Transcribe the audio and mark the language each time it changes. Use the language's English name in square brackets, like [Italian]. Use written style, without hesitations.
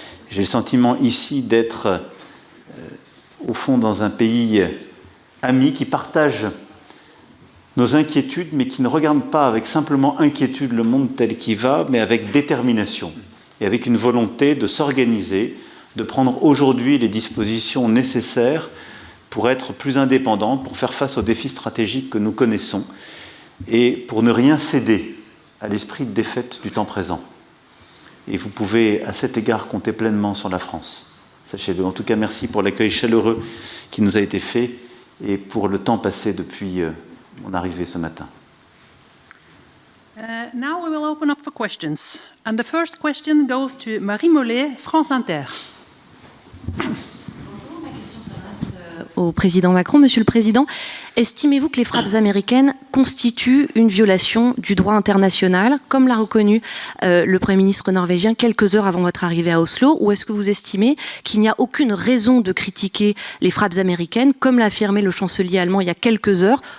[French] J'ai le sentiment ici d'être, au fond, dans un pays ami qui partage nos inquiétudes, mais qui ne regarde pas avec simplement inquiétude le monde tel qu'il va, mais avec détermination et avec une volonté de s'organiser, de prendre aujourd'hui les dispositions nécessaires pour être plus indépendant, pour faire face aux défis stratégiques que nous connaissons et pour ne rien céder à l'esprit de défaite du temps présent. Et vous pouvez, à cet égard, compter pleinement sur la France. Sachez-le. En tout cas, merci pour l'accueil chaleureux qui nous a été fait et pour le temps passé depuis mon arrivée ce matin. [English] Now we will open up for questions. And the first question goes to Marie Mollet, France Inter. [French] Au président Macron. Monsieur le Président, estimez-vous que les frappes américaines constituent une violation du droit international, comme l'a reconnu le Premier ministre norvégien quelques heures avant votre arrivée à Oslo, ou est-ce que vous estimez qu'il n'y a aucune raison de critiquer les frappes américaines, comme l'a affirmé le chancelier allemand il y a quelques heures?